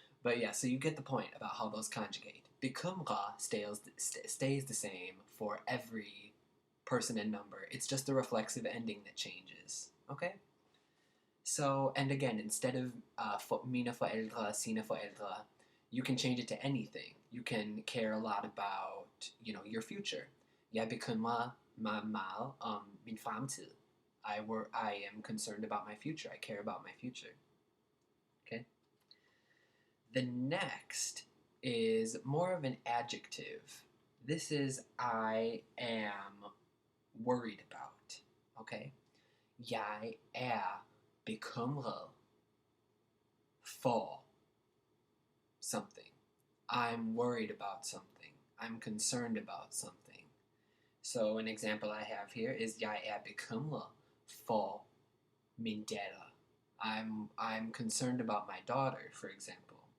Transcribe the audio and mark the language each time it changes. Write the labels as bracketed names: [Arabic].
[English] But yeah, so you get the point about how those conjugate. Bekymre stays the same for every person and number. It's just the reflexive ending that changes. Okay? So, and again, instead of [Danish] mine forældre, sine forældre, [English] you can change it to anything. You can care a lot about, your future. [Danish] Jeg bekymrer mig meget om min fremtid. [English] I am concerned about my future. I care about my future. Okay? The next is more of an adjective. This is I am worried about. Okay? [Danish] Jeg bekymret for [English] something. I'm worried about something. I'm concerned about something. So an example I have here is [Danish] jeg bekymret for min datter. [English] I'm concerned about my daughter, for example.